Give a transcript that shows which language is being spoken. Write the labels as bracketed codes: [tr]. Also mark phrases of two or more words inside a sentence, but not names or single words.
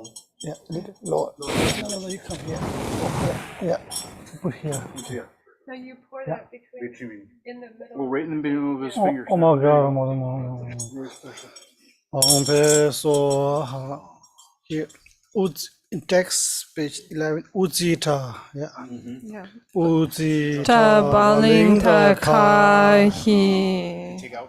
[en] Yeah, little lower. No, you come here. Yeah, put here. Yeah. Now you pour Yeah. that between What you mean? in the middle. Well, right in the middle of his Oh, fingers. oh my God, oh my God. Very special. Om Pe So here, in text page 11, Ujita. Yeah. Yeah. Ujita. Ta baling ta kai hi. Take out.